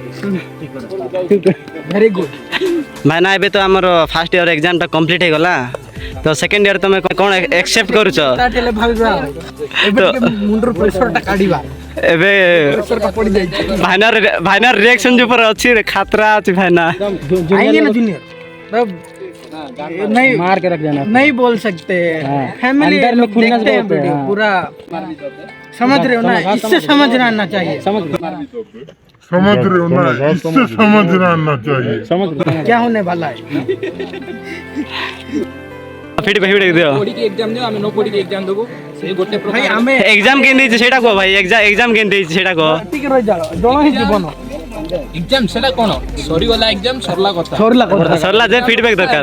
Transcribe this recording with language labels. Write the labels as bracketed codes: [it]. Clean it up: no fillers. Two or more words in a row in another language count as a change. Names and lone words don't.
[en] very good. [or] ଭାଇନା ଏବେ ତ ଆମର [en] first year [or] ଏକ୍ଜାମଟା କମ୍ପ୍ଲିଟ୍ ହେଇଗଲା, ତ [en] second year [or] ତମେ କ'ଣ ଏକ୍ସେପ୍ଟ କରୁଛ? ହେଲେ ଭାବିବା ଏବେ ଟିକେ ମୁଣ୍ଡରୁ ପ୍ରେସରଟା କାଢିବା। ଏବେ ପ୍ରେସରଟା ପଡି ଯାଇଛି। ଭାଇନାର ରିଆକ୍ସନ ଯୋଉ ଉପରେ ଅଛି ଖାତରା ଅଛି भाईना। [hi] आएंगे ना जूनियर, नहीं मार के रख देना, नहीं बोल सकते। फैमिली देखते हैं वीडियो पूरा, समझ रहे हो ना, इससे समझना आना चाहिए। समझ रहे हो ना, इससे समझना आना चाहिए। क्या होने वाला है? [or] ଫିଡବ୍ୟାକ୍ ଦିଅ। ପଢିକି ଏକ୍ଜାମ ଦିଅ, ଆମେ ନ ପଢିକି ଏକ୍ଜାମ ଦେବୁ। ସେଇ ଗୋଟେ ଭାଇ ଆମେ ଏକ୍ଜାମ କେମିତି ହେଇଛି ସେଇଟା କୁହ ଭାଇ, ଏକ୍ଜାମ କେମିତି ହେଇଛି ସେଇଟା କୁହ। ଟିକେ ରହିଯାଅ, ଜଣ ହିଁ ଜୀବନ। ଏକ୍ଜାମ ସେଟା କ'ଣ ସରିଗଲା, ଏକ୍ଜାମ ସରିଲା କଥା, ସରିଲା ଯେ ଫିଡବ୍ୟାକ୍ ଦରକାର।